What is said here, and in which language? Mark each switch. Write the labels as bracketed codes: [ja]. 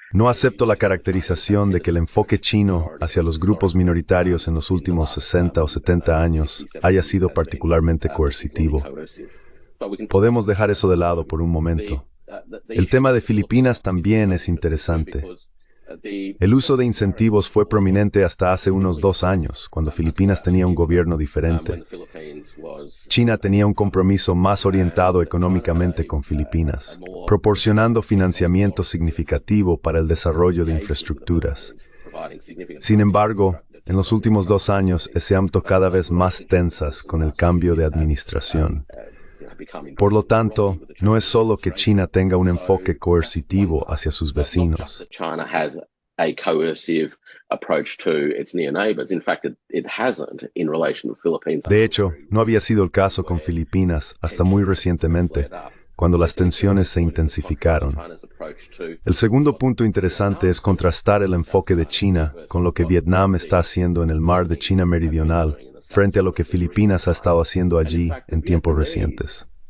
[es] No acepto la caracterización de que el enfoque chino hacia los grupos minoritarios en los últimos 60 o 70 años haya sido particularmente coercitivo. Podemos dejar eso de lado por un momento. El tema de Filipinas también es interesante. El uso de incentivos fue prominente hasta hace unos 2 años, cuando Filipinas tenía un gobierno diferente. China tenía un compromiso más orientado económicamente con Filipinas, proporcionando financiamiento significativo para el desarrollo de infraestructuras. Sin embargo, en los últimos 2 años se han tocado cada vez más tensas con el cambio de administración. Por lo tanto, no es solo que China tenga un enfoque coercitivo hacia sus vecinos. [en] China has a coercive approach to its near neighbors. In fact, it hasn't in relation to the Philippines. [es] De hecho, no había sido el caso con Filipinas hasta muy recientemente, cuando las tensiones se intensificaron. El segundo punto interesante es contrastar el enfoque de China con lo que Vietnam está haciendo en el mar de China Meridional, frente a lo que Filipinas ha estado haciendo allí en tiempos recientes.